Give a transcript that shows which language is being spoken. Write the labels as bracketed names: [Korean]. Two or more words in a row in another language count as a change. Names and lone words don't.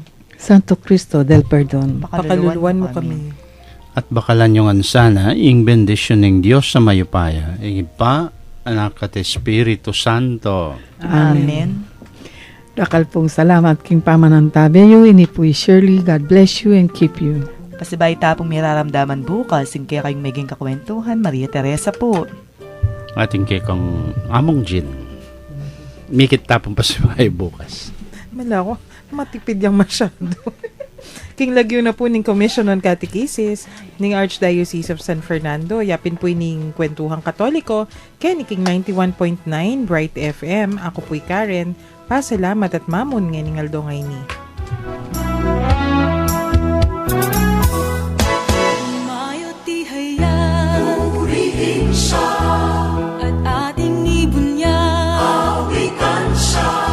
[Pampanga] Santo Cristo del Perdon, Pakaluluwan mo kami. At bakalan yung ansana, ing bendisyon ng Diyos sa mayupaya, ing Ipa, Anak at Espiritu Santo. Amen. Dakal pong salamat king pamanantabeyo, inipuy Shirley, [English] God bless you and keep you. [Pampanga] Pasibay tapong miraramdaman bukas, yung kaya kayong maging kakwentuhan, Maria Teresa po. Ating kekang among Jin. Mikit tapong pasibay bukas. Mala ko, matipid yung masyado. King lagyo na po ning Commission on Catechesis ning Archdiocese of San Fernando. Yapin po ning Kwentuhang Katoliko. Ken king 91.9 Bright FM. [Filipino] Ako po'y Karen. [Pampanga] Pasalamat at mamon nga ning aldongay ni. [Filipino] Mayo ti hayag, purihin siya, at ating ibunyag, awitan siya.